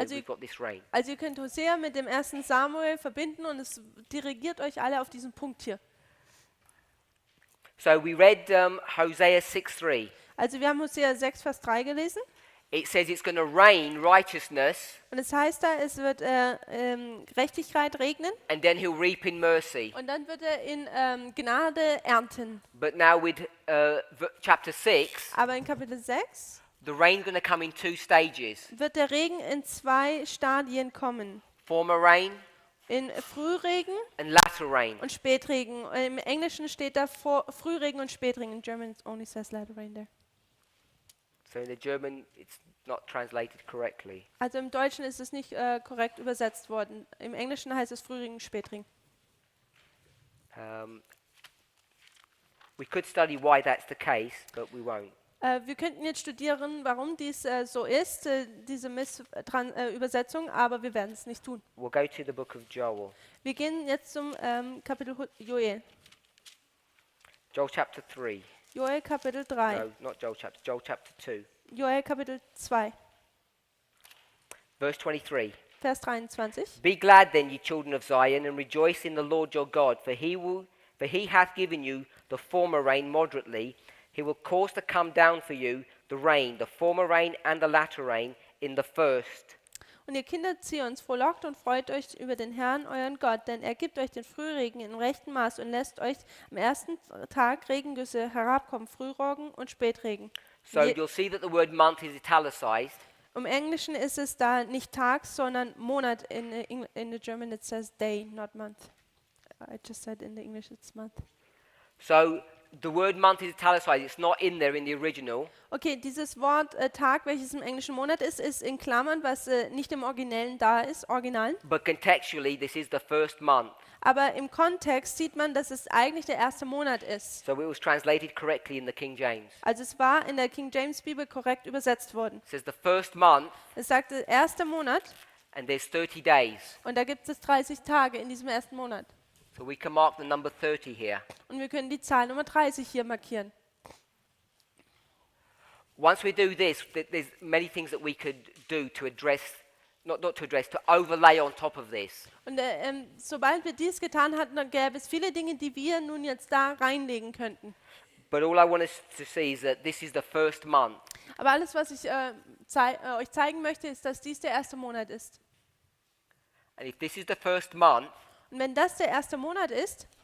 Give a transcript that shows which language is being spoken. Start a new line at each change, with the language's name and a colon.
German: Also
English: we've got this rain.
German: Also ihr könnt Hosea mit dem 1. Samuel verbinden und es dirigiert euch alle auf diesen Punkt hier.
English: So we read Hosea 6:3.
German: Also wir haben Hosea 6, Vers 3 gelesen.
English: It says it's going to rain righteousness,
German: Und es heißt da, es wird Gerechtigkeit regnen
English: and then he'll reap in mercy.
German: und dann wird er in Gnade ernten.
English: But now with chapter 6,
German: Aber in Kapitel 6
English: the rain's going to come in two stages.
German: wird der Regen in 2 Stadien kommen.
English: Former rain
German: In Frühregen
English: and latter rain.
German: und Spätregen. Im Englischen steht da Frühregen und Spätregen.
English: In German it only says latter rain there. So in the German, it's not translated correctly.
German: Also im Deutschen ist es nicht korrekt übersetzt worden. Im Englischen heißt es Frühregen, Spätregen.
English: We could study why that's the case, but we won't.
German: Wir könnten jetzt studieren, warum dies so ist, diese Missübersetzung, aber wir werden es nicht tun.
English: We'll go to the book of Joel.
German: Wir gehen jetzt zum Kapitel Joel.
English: Joel chapter 3.
German: Joel Kapitel 3.
English: No, not Joel chapter 2.
German: Joel Kapitel 2,
English: Verse 23.
German: Vers 23.
English: Be glad then, ye children of Zion, and rejoice in the Lord your God, for he hath given you the former rain moderately. He will cause to come down for you the rain, the former rain and the latter rain, in the first.
German: Und ihr Kinder Zions, frohlockt und freut euch über den Herrn, euren Gott, denn er gibt euch den Frühregen in rechtem Maß und lässt euch am ersten Tag Regengüsse herabkommen, Frühregen und Spätregen.
English: So Je- you'll see that the word month is italicized.
German: Im Englischen ist es da nicht Tag, sondern Monat.
English: In the German it says day, not month. I just said in the English it's month. So the word month is italicized. It's not in there in the original.
German: Okay, dieses Wort Tag, welches im Englischen Monat ist in Klammern, was nicht im Originellen da ist, Original.
English: But contextually, this is the first month.
German: Aber im Kontext sieht man, dass es eigentlich der erste Monat ist.
English: So it was translated correctly in the King James.
German: Also es war in der King James Bibel korrekt übersetzt worden.
English: It says the first month,
German: Es sagt der erste Monat
English: and there's 30 days.
German: und da gibt es 30 Tage in diesem ersten Monat.
English: So we can mark the number 30 here.
German: Und wir können die Zahl Nummer 30 hier markieren.
English: Once we do this, there's many things that we could do to address, not to address, to overlay on top of this.
German: Und sobald wir dies getan hatten, dann gäbe es viele Dinge, die wir nun jetzt da reinlegen könnten.
English: But all I want us to see is that this is the first month.
German: Aber alles, was ich euch zeigen möchte, ist, dass dies der erste Monat ist.
English: And if this is the first month,
German: Und wenn das der erste Monat ist,